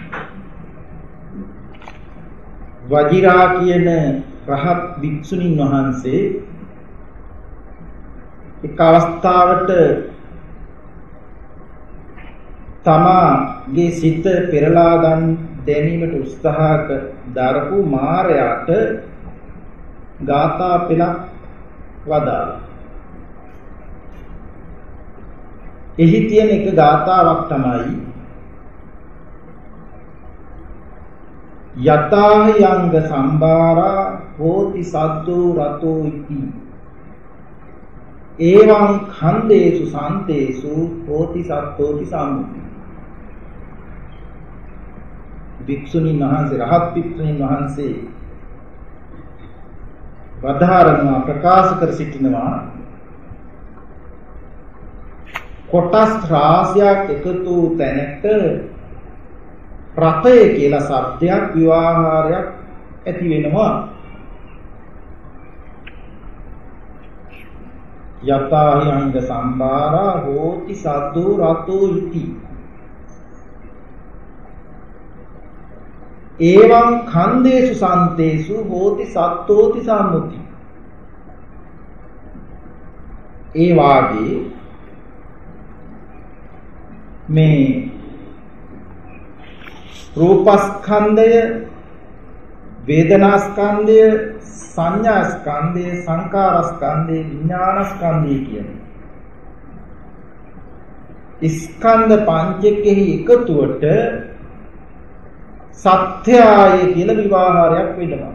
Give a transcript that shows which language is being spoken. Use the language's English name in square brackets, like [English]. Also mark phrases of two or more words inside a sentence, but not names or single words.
[Sinhala] වජිරා කියන රහත් භික්ෂුණීන් වහන්සේ එක් අවස්ථාවට තමාගේ සිත පෙරලා දැනීමට උත්සාහ දරපු මාරයාට ගාථා පෙළක් වදාළා. එහි තියෙන එක ගාථාවක් තමයි [Pali] යතායංග සම්බාරා හෝති සද්දෝ රතෝ ඉති එවං ඛන්දේසු සාන්තේසු හෝති සත්තෝති සම්මුති. [Sinhala] භික්ෂුණීන් වහන්සේ රහත් භික්ෂුණීන් වහන්සේ වදාරනවා ප්‍රකාශ කර සිටිනවා කොටස් රාශියක් එකතු තැනට රතය කියලා શબ્දයක් විවාහාරයක් ඇති වෙනවා. [Pali] යතාහි අංග සම්බාරා හෝති සද්දෝ රතෝ ඉති එවං ඛන්දේසු සන්තේසු හෝති සත්තෝති සම්මුති. [Sinhala] ඒ වාගේ මේ රූපස්කන්ධය, වේදනාස්කන්ධය, සංඥාස්කන්ධය, සංකාරස්කන්ධය, විඥානස්කන්ධය කියන ස්කන්ධ පංචකෙහි එකතුවට සත්‍යය කියලා විවාහාරයක් වෙනවා.